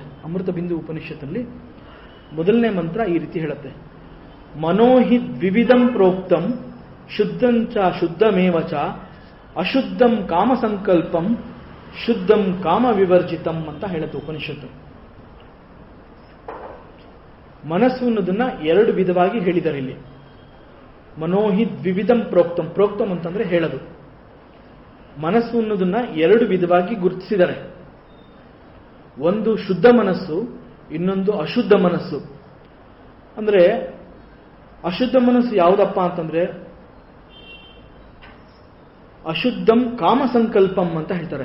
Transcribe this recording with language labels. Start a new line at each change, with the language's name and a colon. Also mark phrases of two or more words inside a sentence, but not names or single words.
Kannada: ಅಮೃತ ಬಿಂದು ಉಪನಿಷತ್ತಲ್ಲಿ ಮೊದಲನೇ ಮಂತ್ರ ಈ ರೀತಿ ಹೇಳುತ್ತೆ:
Sanskrit: ಮನೋಹಿ ದ್ವಿವಿಧಂ ಪ್ರೋಕ್ತಂ ಶುದ್ಧಂಚ ಶುದ್ಧಮೇವಚ ಅಶುದ್ಧಂ ಕಾಮ ಸಂಕಲ್ಪಂ ಶುದ್ಧಂ ಕಾಮ ವಿವರ್ಜಿತಂ
Kannada: ಅಂತ ಹೇಳುತ್ತೆ ಉಪನಿಷತ್ತು. ಮನಸ್ಸು ಅನ್ನೋದನ್ನ ಎರಡು ವಿಧವಾಗಿ ಹೇಳಿದ್ದಾರೆ ಇಲ್ಲಿ.
Sanskrit: ಮನೋಹಿ ದ್ವಿವಿಧಂ ಪ್ರೋಕ್ತಂ, ಪ್ರೋಕ್ತಂ
Kannada: ಅಂತಂದ್ರೆ ಹೇಳೋದು. ಮನಸ್ಸು ಅನ್ನೋದನ್ನ ಎರಡು ವಿಧವಾಗಿ ಗುರುತಿಸಿದ್ದಾರೆ. ಒಂದು ಶುದ್ಧ ಮನಸ್ಸು, ಇನ್ನೊಂದು ಅಶುದ್ಧ ಮನಸ್ಸು. ಅಂದ್ರೆ ಅಶುದ್ಧ ಮನಸ್ಸು ಯಾವುದಪ್ಪ ಅಂತಂದ್ರೆ
Sanskrit: ಅಶುದ್ಧಂ ಕಾಮ ಸಂಕಲ್ಪಂ
Kannada: ಅಂತ ಹೇಳ್ತಾರೆ.